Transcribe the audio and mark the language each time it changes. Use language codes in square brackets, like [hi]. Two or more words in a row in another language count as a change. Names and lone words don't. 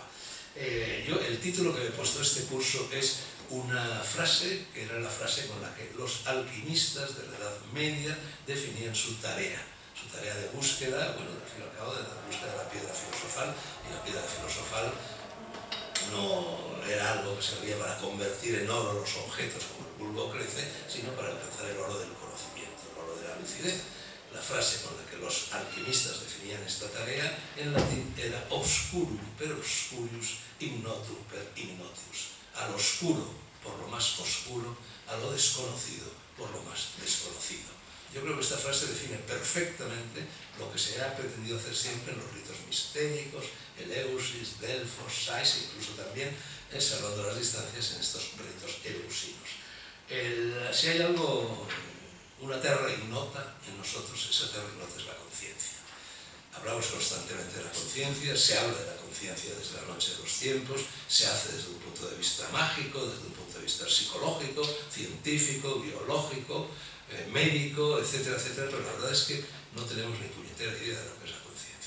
[es] El título que me he puesto a este curso es una frase, que era la frase con la que los alquimistas de la Edad Media definían su tarea de búsqueda, bueno, al fin y al cabo, de la búsqueda de la piedra filosofal, y la piedra filosofal no era algo que servía para convertir en oro los objetos como el vulgo crece, sino para alcanzar el oro del conocimiento, el oro de la lucidez. La frase con la que los alquimistas definían esta tarea en latín era [la] obscurum per obscurius, ignotum per ignotius. [es] Al oscuro por lo más oscuro, a lo desconocido por lo más desconocido. Yo creo que esta frase define perfectamente lo que se ha pretendido hacer siempre en los ritos mistéricos, Eleusis, Delfos, Sais, incluso también salvando las distancias en estos ritos eleusinos. Si hay algo, una [la] terra ignota [es] en nosotros, esa [la] terra ignota [es] es la conciencia. Hablamos constantemente de la conciencia, se habla de la conciencia desde la noche de los tiempos, se hace desde un punto de vista mágico, desde un punto de vista psicológico, científico, biológico, médico, etcétera, etcétera, pero la verdad es que no tenemos ni puñetera idea de lo que es la conciencia.